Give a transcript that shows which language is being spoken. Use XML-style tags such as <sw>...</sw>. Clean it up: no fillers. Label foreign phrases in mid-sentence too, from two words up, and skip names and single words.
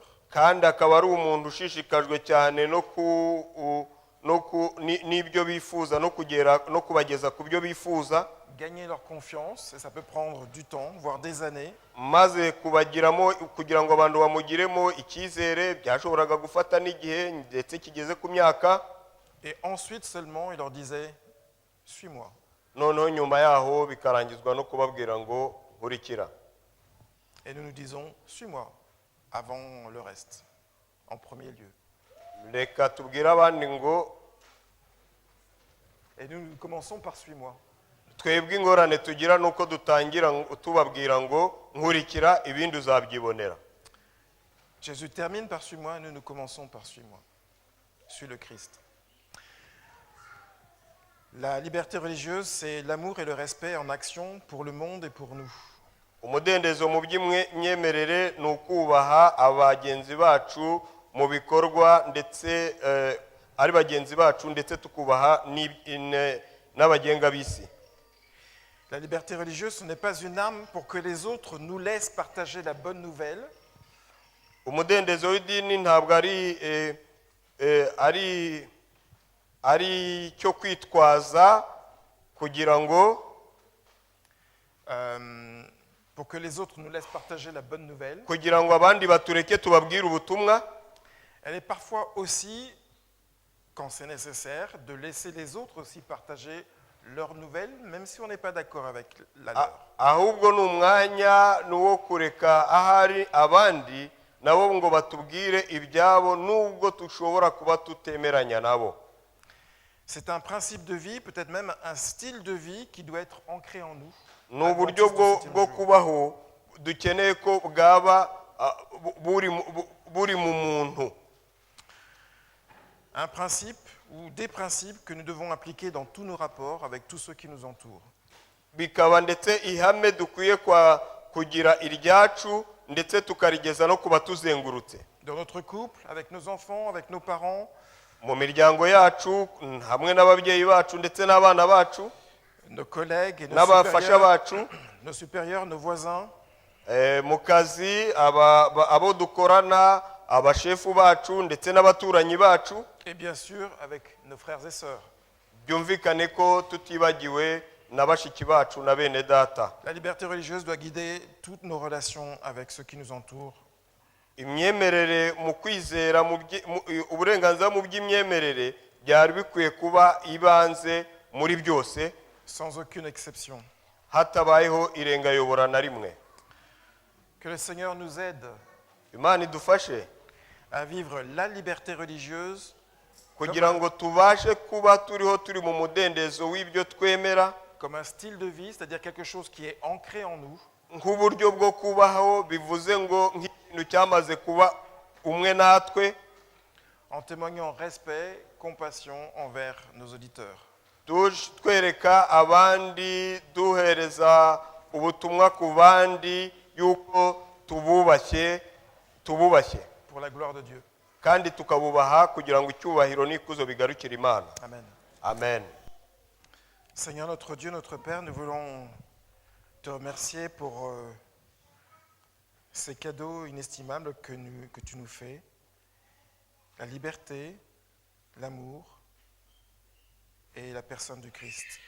<rw>kandi akaba ari umuntu ushishikajwe cyane n'ibyo bifuza no kubageza ku byo bifuza.</rw> <fr>Gagner leur confiance, et ça peut prendre du temps, voire des années.</fr> <rw>Maze kubagiramo kugira ngo abantu bamugiremo icyizere byashoboraga gufata n'igihe ndetse kigeze ku myaka.</rw> <fr>Et ensuite seulement il leur disait « Suis-moi ».</fr> <rw>Noneho nyuma yaho bikarangizwa no kubabwira ngo nkurikira.</rw> <fr>Et nous nous disons « Suis-moi » avant le reste, en premier lieu.</fr> <rw>Reka tubwire abandi ngo.</rw> <fr>Et nous commençons par « Suis-moi ».</fr> <rw>Twebwe ingorane tugira nuko dutangira tubabwira ngo nkurikira ibindi uzabyibonera.</rw> <fr>Jésus termine par « Suis-moi » et nous commençons par « Suis-moi ». Suis le Christ. La liberté religieuse, c'est l'amour et le respect en action pour le monde et pour nous.</fr> <rw>Umudendezo mu by'imyemerere ni ukubaha abagenzi bacu mu bikorwa ndetse ari bagenzi bacu ndetse tukubaha n'abagenga b'isi.</rw> <fr>La liberté religieuse, ce n'est pas une arme pour que les autres nous laissent partager la bonne nouvelle.</fr> <rw>Umudendezo w'idini ntabwo ari cyo kwitwaza kugira ngo</rw> <fr>pour que les autres nous laissent partager la bonne nouvelle.</fr> <rw>kugira ngo abandi batureke tubabwire ubutumwa.</rw> <fr>Elle est parfois aussi, quand c'est nécessaire, de laisser les autres aussi partager leurs nouvelles, même si on n'est pas d'accord avec la leur.</fr> <rw>Ahubwo ni umwanya n'uwo kureka ahari abandi nabo ngo batubwire ibyabo nubwo tushobora kuba tutemeranya nabo.</rw> <fr>C'est un principe de vie, peut-être même un style de vie qui doit être ancré en nous.</fr> <rw>Ni uburyo bwo kubaho dukeneye ko bwaba buri mu muntu.</rw> <fr>Un principe ou des principes que nous devons appliquer dans tous nos rapports avec tous ceux qui nous entourent.</fr> <rw>Bikaba ndetse ihame dukwiye kugira iryacu ndetse tukarigeza no kuba tuzengurutse.</rw> <fr>Dans notre couple, avec nos enfants, avec nos parents,</fr> <rw>mu miryango yacu hamwe n'ababyeyi bacu ndetse n'abana bacu,</rw> <fr>nos collègues et nos supérieurs, nos voisins,</fr> <rw>mu kazi abo dukorana, abashefu bacu ndetse n'abaturanyi bacu,</rw> <fr>et bien sûr avec nos frères et sœurs.</fr> <rw>Byumvikane ko tutibagiwe na bashiki bacu na bene data.</rw> <fr>La liberté religieuse doit guider toutes nos relations avec ceux qui nous entourent.</fr> <rw>Imyemerere mu kwizera uburenganzira mu by'imyemerere byari bikwiye kuba ibanze muri byose,</rw> <fr>sans aucune exception.</fr> <rw>Hatabayeho irengayobora na rimwe.</rw> <fr>Que le Seigneur nous aide</fr> <rw>Imana idufashe</rw> <fr>à vivre la liberté religieuse</fr> <rw>kugira ngo tubashe kuba turiho turi mu mudendezo w'ibyo twemera,</rw> <fr>comme un style de vie, c'est-à-dire quelque chose qui est ancré en nous.</fr> <rw>Nk'uburyo bwo kubaho bivuze ngo nk'ikintu cyamaze kuba umwe natwe,</rw> <fr>en témoignant respect, compassion envers nos auditeurs.</fr> <rw>Twereka abandi, duhereza ubutumwa ku bandi yuko tububashye.</rw> <fr>Pour la gloire de Dieu.</fr> <rw>Kandi tukabubaha kugira ngo icyubahiro n'ikuzo bigarukire Imana. Amen. Amen.</rw> <fr>Seigneur notre Dieu, notre Père, nous voulons te remercier pour ces cadeaux inestimables que tu nous fais. La liberté, l'amour et la personne du Christ.</fr>